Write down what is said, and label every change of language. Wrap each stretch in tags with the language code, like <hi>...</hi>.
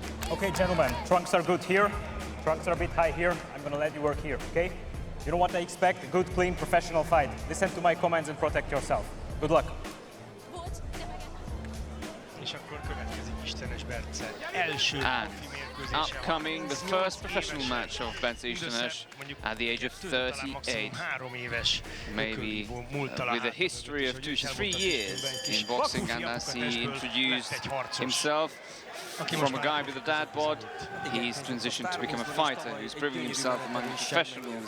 <en>Okay, gentlemen, trunks are good here. Trunks are a bit high here. I'm gonna let you work here, okay? You know what I expect? A good, clean, professional fight. Listen to my commands and protect yourself. Good luck.</en> <hu>És akkor következik Istenes Bence első profi mérkőzése.</hu> <en>Upcoming, the first professional match of Bence Istenes at the age of 38. Maybe with a history of 2 to 3 years in boxing, and as he introduced himself from a guy with a dad bod, he's transitioned to become a fighter who's proving himself among the professionals.</en>